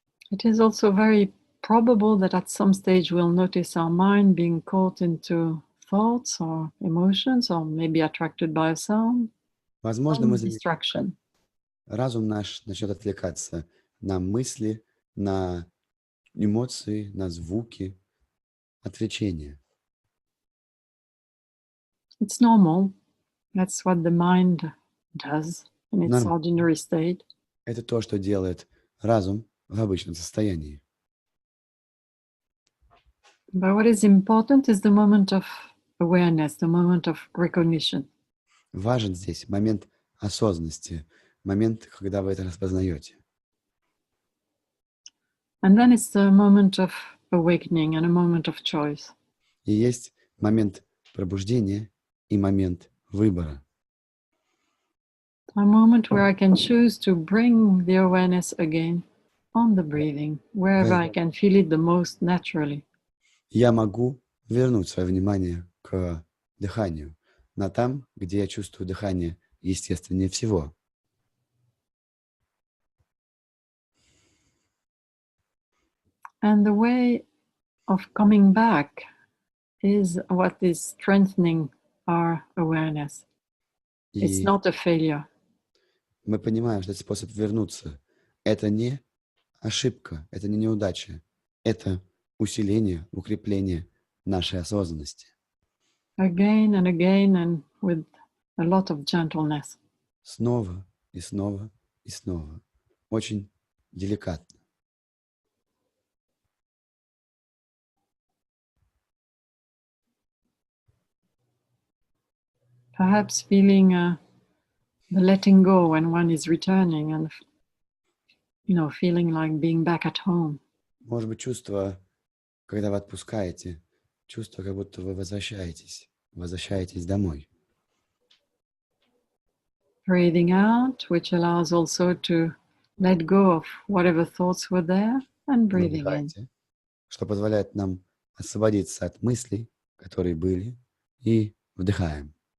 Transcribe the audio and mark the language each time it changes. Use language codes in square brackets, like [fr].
[en] It is also very probable that at some stage we'll notice our mind being caught into thoughts or emotions, or maybe attracted by a sound, [ru] Возможно, [en] some [ru] мы заметим, [en] distraction. [ru] разум наш начнет отвлекаться на мысли, на эмоции, на звуки, отвлечения. [en] It's normal. That's what the mind does in its [ru] Нормально. [en] ordinary state. [ru] Это то, что делает разум в обычном состоянии. [en] But what is important is the moment of awareness, the moment of recognition. [ru] Важен здесь момент осознанности, момент, когда вы это распознаете. [en] And then it's the moment of awakening and a moment of choice. [ru] И есть момент пробуждения и момент выбора. [en] A moment where I can choose to bring the awareness again on the breathing, wherever I can feel it the most naturally. [ru] Я могу вернуть свое внимание к дыханию, на там, где я чувствую дыхание естественнее всего. [en] And the way of coming back is what is strengthening our awareness. It's [ru] И [en] not a failure. [ru] мы понимаем, что этот способ вернуться — это не ошибка, это не неудача, это усиление, укрепление нашей осознанности. [en] Again and with a lot of gentleness. [ru] Снова и снова и снова. Очень деликатно. [en] Perhaps feeling the letting go when one is returning and, feeling like being back at home. [ru] Может быть, чувство, когда вы отпускаете, чувство, как будто вы возвращаетесь домой. [en] Breathing out, which allows also to let go of whatever thoughts were there, and breathing in. [ru] Вдыхайте, что позволяет нам освободиться от мыслей, которые были, и вдыхаем.